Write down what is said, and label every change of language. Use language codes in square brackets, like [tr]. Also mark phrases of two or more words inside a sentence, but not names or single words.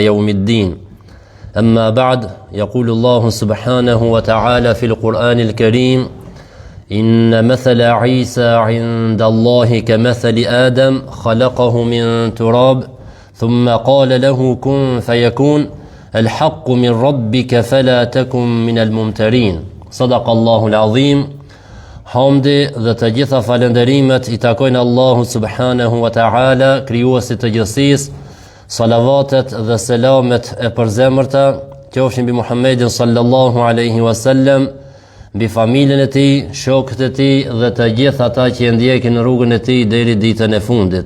[ar] يوم الدين أما بعد يقول الله سبحانه وتعالى في القرآن الكريم إن مثل عيسى عند الله كمثل آدم خلقه من تراب ثم قال له كن فيكون الحق من ربك فلا تكن من الممترين صدق الله العظيم. [sq] Hamdi dhe të gjitha falënderimet i takojnë Allahu [ar] سبحانه وتعالى, [sq] krijuesit të gjithësisë. Salavatet dhe selamet e përzemërta qofshin mbi Muhammedin [ar] صلى الله عليه وسلم, [sq] mbi familjen e tij, shokët e tij dhe të gjithë ata që e ndjekin rrugën e tij deri ditën e fundit.